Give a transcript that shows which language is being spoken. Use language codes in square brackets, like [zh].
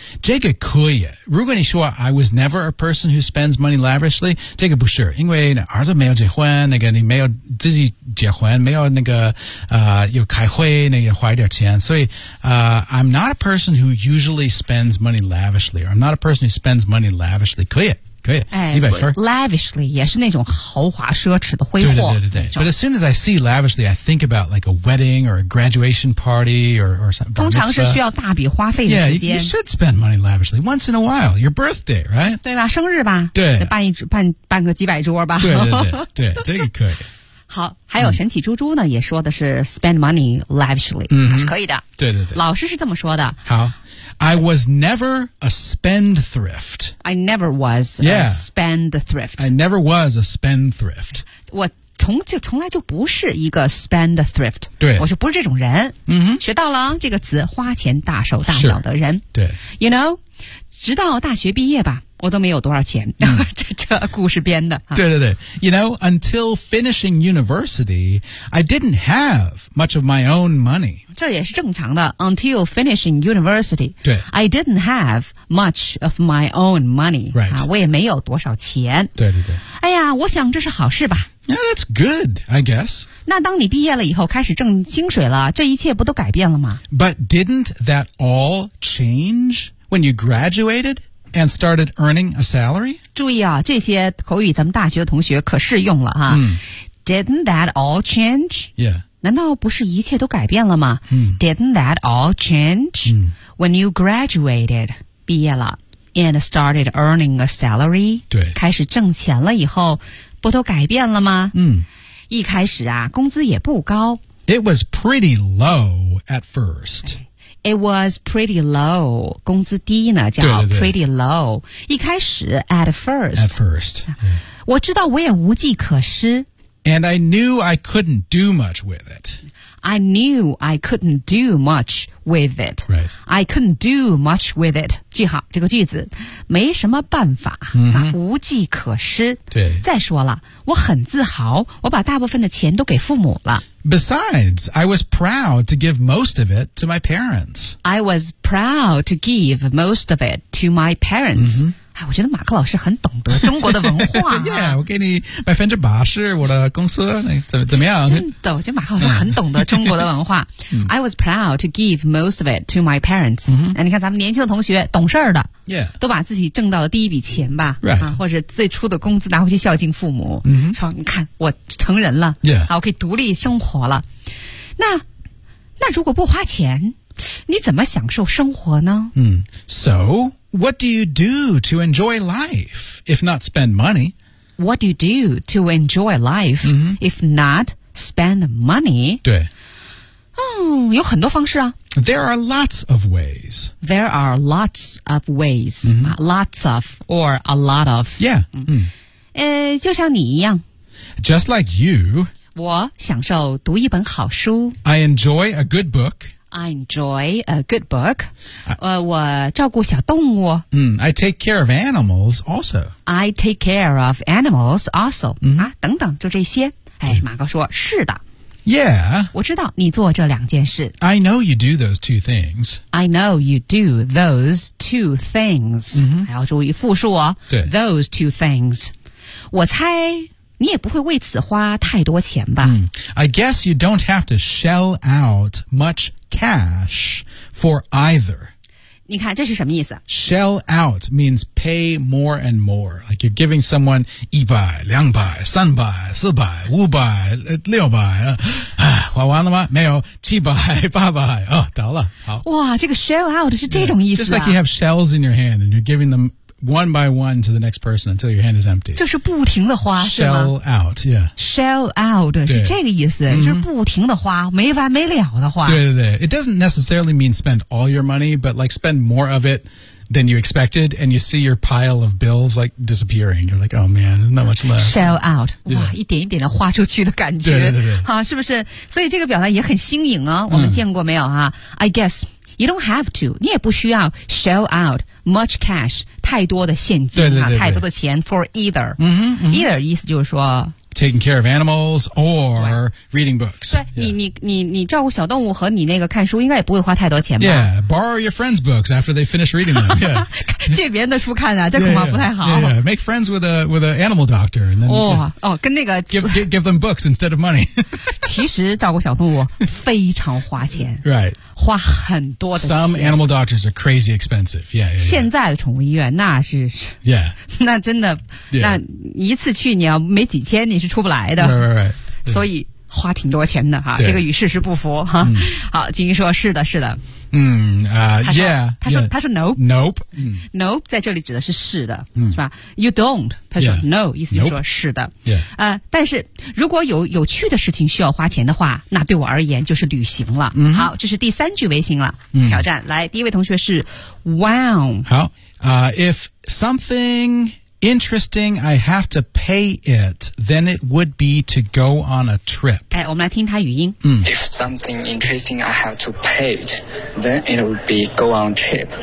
[zh] 这个可以，如果你说 [en] I was never a person who spends money lavishly， [zh] 这个不是，因为儿子没有结婚，那个你没有自己结婚，没有那个有开会，那个花一点钱，所以 [en] I'm not a person who usually spends money lavishly， or I'm not a person who spends money lavishly， [zh] 可以。可以，一百分。 Lavishly 也是那种豪华奢侈的挥霍。对对对对。 [en] But as soon as I see lavishly, I think about like a wedding or a graduation party or something. [zh] 通常是需要大笔花费的时间。 [en] Yeah, you should spend money lavishly once in a while. Your birthday, right? [zh] 对吧？生日吧。对。办个几百桌吧。对对对对，这个可以。好，还有神奇猪猪呢，也说的是 [en] spend money lavishly， [zh] 嗯，是可以的。对对对。老师是这么说的。 [en] 好。I was never a spendthrift. I never was、 yeah. a spendthrift. I never was a spendthrift. [zh] 我从来就不是一个 spendthrift. 对，我就不是这种人。嗯、mm-hmm. ，学到了这个词，花钱大手大脚的人。对， [en] You know， [zh] 直到大学毕业吧，我都没有多少钱。这故事编的。对对对 [en] ，You know， until finishing university， I didn't have much of my own money. [zh] 这也是正常的 [en] until finishing university. [zh] 对 [en] I didn't have much of my own money. Right.、 [zh] 啊、我也没有多少钱。对对对。哎呀我想这是好事吧。 [en] Yeah, that's good, I guess. [zh] 那当你毕业了以后开始挣薪水了这一切不都改变了吗 [en] But didn't that all change when you graduated and started earning a salary? [zh] 注意啊这些口语咱们大学同学可适用了啊。 Mm. [en] Didn't that all change? Yeah. [zh] 难道不是一切都改变了吗、嗯、 [en] Didn't that all change、嗯、 when you graduated [zh] 毕业了 [en] and started earning a salary [zh] 对开始挣钱了以后不都改变了吗、嗯、一开始啊工资也不高 [en] It was pretty low at first It was pretty low, [zh] 工资低呢叫 [en] pretty low. [zh] 对对对一开始 [en] at first. At first.、Yeah. [zh] 我知道我也无计可施。 [en] And I knew I couldn't do much with it. I knew I couldn't do much with it. Right. I couldn't do much with it. [zh] 记好这个句子，没什么办法、 mm-hmm. 啊、无计可施。对。再说了，我很自豪，我把大部分的钱都给父母了。 [en] Besides, I was proud to give most of it to my parents. I was proud to give most of it to my parents.、 Mm-hmm. [zh] 哎，我觉得马克老师很懂得中国的文化、啊。 yeah， 我给你80%，我的公司，怎么样？真的，我觉得马克老师很懂得中国的文化。 [en] I was proud to give most of it to my parents、 mm-hmm.。 [zh] 哎，你看咱们年轻的同学，懂事儿的， [en] yeah. [zh] 都把自己挣到的第一笔钱吧， [en] right. [zh] 啊，或者最初的工资拿回去孝敬父母。 Mm-hmm. 说，你看我成人了， [en] yeah. [zh] 啊，我可以独立生活了。那如果不花钱，你怎么享受生活呢？嗯、mm.，So。 [en] What do you do to enjoy life, if not spend money? What do you do to enjoy life,、 mm-hmm. if not spend money? [zh] 对。嗯，有很多方式啊。 [en] There are lots of ways. There are lots of ways.、 Mm-hmm. Lots of, or a lot of. Yeah.、 [zh] 就像你一样。 [en] Just like you. [zh] 我享受读一本好书。 [en] I enjoy a good book. I enjoy a good book. [zh] 我照顾小动物。 [en] I take care of animals also. I take care of animals also.、 Mm-hmm. [zh] 啊，等等，就这些。哎，马哥说，是的。 [en] Yeah. [zh] 我知道你做这两件事。 [en] I know you do those two things. I know you do those two things.、 Mm-hmm. [zh] 还要注意复数哦。对。 [en] Those two things. [zh] 我猜你也不会为此花太多钱吧。 Mm. [en] I guess you don't have to shell out much cash for either. [zh] 你看这是什么意思 [en] Shell out means pay more and more. Like you're giving someone 100, 200, 300, 400, 500, 600, [zh] 花完了吗没有 [en] 700, 800, [zh] 哦倒了好。哇这个 shell out 是这种意思啊。 [en] Just like you have shells in your hand and you're giving them one by one to the next person until your hand is empty. [zh] 就是不停的花 [en] Shell out, yeah. [zh] Shell out 是这个意思、 mm-hmm. 就是不停的花没完没了的花。对对对 [en] It doesn't necessarily mean spend all your money, but like spend more of it than you expected, and you see your pile of bills like disappearing. You're like, oh man, there's not much left. Shell out. [zh] 哇，一点一点的花出去的感觉。对对对。好，是不是？所以这个表达也很新颖啊，我们见过没有啊？ [en] I guess you don't have to. [zh] 你也不需要 [en] shell out much cash. [zh] 太多的现金啊，对对对对，太多的钱 [en] for either. Mm-hmm. [zh] Either 意思就是说 [en] taking care of animals or reading books. 对、yeah. [zh] 你照顾小动物和你那个看书应该也不会花太多钱吧。 [en] Yeah, borrow your friend's books after they finish reading them. Yeah. [zh] 借别人的书看啊，这恐怕不太好。 [en] Yeah, yeah, yeah. Make friends with an animal doctor. And then, [zh] oh, yeah. 哦，跟那个。 [en] Give them books instead of money. [zh] 其实照顾小动物非常花钱。 [en] Right. [zh] 花很多的钱。 [en] Some animal doctors are crazy expensive. Yeah, yeah, yeah. [zh] 现在的宠物医院那是。 [en] Yeah. [zh] 那真的、 [en] yeah. [zh] 那一次去你要没几千你是出不来的 [en] right, right, right. [zh] 所以花挺多钱的、啊、这个与事实不符、啊嗯、好金英说是的是的嗯、yeah, 他说 nope [en] nope、 [zh] 嗯、nope 在这里指的是是的、嗯、是吧 [en] you don't [zh] 他说 [en] yeah, [zh] no 意思就是说是的、 [en] nope. [zh] 但是如果有趣的事情需要花钱的话那对我而言就是旅行了、嗯、好这是第三句微信了、嗯、挑战来第一位同学是 wow [en] 好、if somethinginteresting, I have to pay it, then it would be to go on a trip. [zh] 哎，我们来听他语音。嗯。 [en] If something interesting, I have to pay it, then it would be go on a trip.